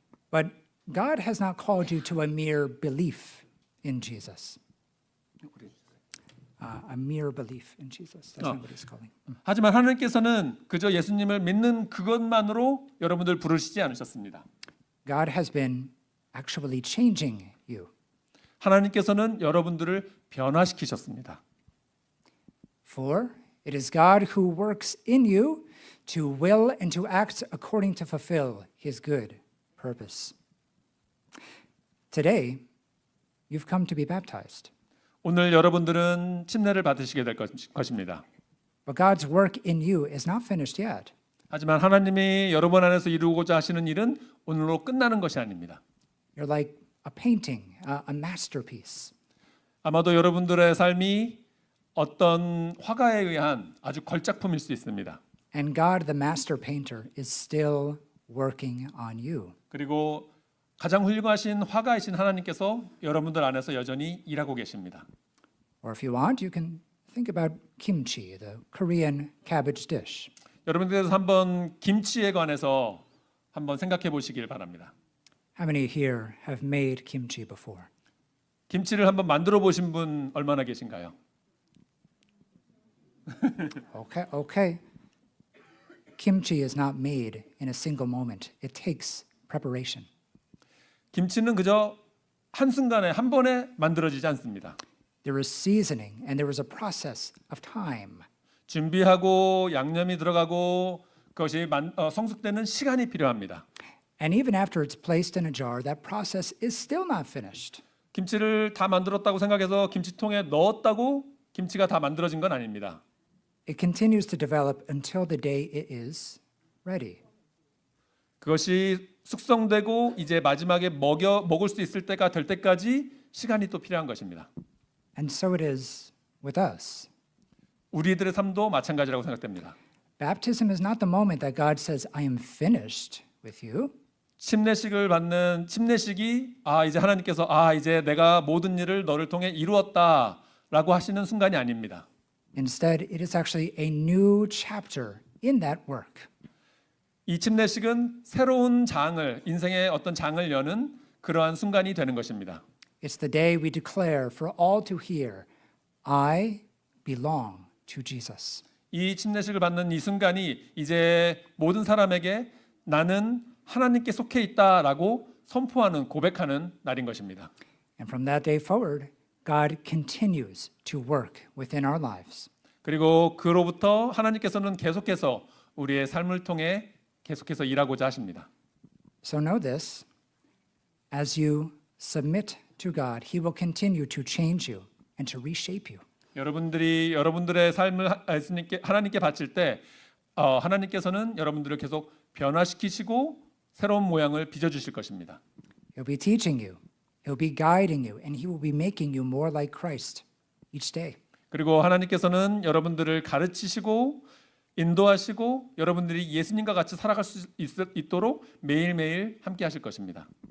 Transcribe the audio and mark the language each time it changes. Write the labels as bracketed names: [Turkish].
[English] But God has not called you to a mere belief in Jesus. A mere belief in Jesus. That's not what he's calling. [Korean] 하지만 하나님께서는 그저 예수님을 믿는 그것만으로 여러분들 부르시지 않으셨습니다. [English] God has been actually changing you. [Korean] 하나님께서는 여러분들을 변화시키셨습니다. [English] For it is God who works in you to will and to act according to fulfill his good purpose. Today, you've come to be baptized. [Korean] 오늘 여러분들은 침례를 받으시게 될 것입니다. [English] But God's work in you is not finished yet. [Korean] 하지만 하나님이 여러분 안에서 이루고자 하시는 일은 오늘로 끝나는 것이 아닙니다. [English] You're like a painting, a masterpiece. [Korean] 아마도 여러분들의 삶이 어떤 화가에 의한 아주 걸작품일 수 있습니다. [English] And God, the master painter, is still working on you. [Korean] 그리고 가장 훌륭하신 화가이신 하나님께서 여러분들 안에서 여전히 일하고 계십니다. [English] Or if you want, you can think about kimchi, the Korean cabbage dish. [Korean] 여러분들께서 한번 김치에 관해서 한번 생각해 보시길 바랍니다. [English] How many here have made kimchi before? [Korean] 김치를 한번 만들어 보신 분 얼마나 계신가요? [English] Okay. Kimchi is not made in a single moment. It takes preparation. [Korean] 김치는 그저 한순간에 한 번에 만들어지지 않습니다. [English] There is seasoning and there is a process of time. [Korean] 준비하고 양념이 들어가고 그것이 성숙되는 시간이 필요합니다. [English] And even after it's placed in a jar, that process is still not finished. [Korean] 김치를 다 만들었다고 생각해서 김치통에 넣었다고 김치가 다 만들어진 건 아닙니다. [English] It continues to develop until the day it is ready. [Korean] 그것이 숙성되고 이제 마지막에 먹을 수 있을 때가 될 때까지 시간이 또 필요한 것입니다. [English] And so it is with us. [Korean] 우리들의 삶도 마찬가지라고 생각됩니다. [English] Baptism is not the moment that God says, I am finished with you. [Korean] 침례식을 받는 침례식이 이제 하나님께서 이제 내가 모든 일을 너를 통해 이루었다라고 하시는 순간이 아닙니다. [English] Instead, it is actually a new chapter in that work. [Korean] 이 침례식은 새로운 장을 인생의 어떤 장을 여는 그러한 순간이 되는 것입니다. [English] It's the day we declare for all to hear, I belong to Jesus. [Korean] 이 침례식을 받는 이 순간이 이제 모든 사람에게 나는 하나님께 속해 있다라고 선포하는 고백하는 날인 것입니다. [English] And from that day forward, God continues to work within our lives. [Korean] 그리고 그로부터 하나님께서는 계속해서 우리의 삶을 통해 계속해서 일하고자 하십니다. [English] So know this, as you submit to God, He will continue to change you and to reshape you. [Korean] 여러분들이 여러분들의 삶을 하나님께 바칠 때 하나님께서는 여러분들을 계속 변화시키시고 새로운 모양을 빚어주실 것입니다. [English] He'll be teaching you, He'll be guiding you, and He will be making you more like Christ each day. [Korean] 그리고 하나님께서는 여러분들을 가르치시고 인도하시고 여러분들이 예수님과 같이 살아갈 수 있도록 매일매일 함께 하실 것입니다.